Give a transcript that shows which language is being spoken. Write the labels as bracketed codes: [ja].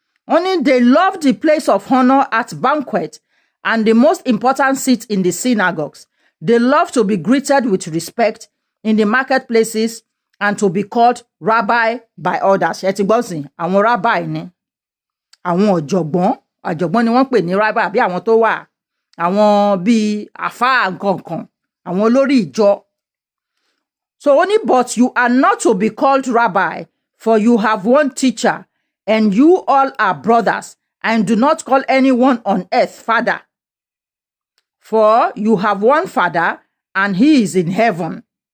[en] Only they love the place of honor at banquet and the most important seat in the synagogues. They love to be greeted with respect in the marketplaces and to be called rabbi by others. [yo] Ẹ ti gbọ́ sìn, àwọn rabbi ni àwọn ọ̀jọ̀gbọ́n ni wọ́n pè ní rabbi, àbí àwọn tó wà àwọn bíi àfáà nǹkan àwọn olórí ìjọ. [en] So only but you are not to be called rabbi, for you have one teacher, and you all are brothers, and do not call anyone on earth father. For you have one father, and he is in heaven.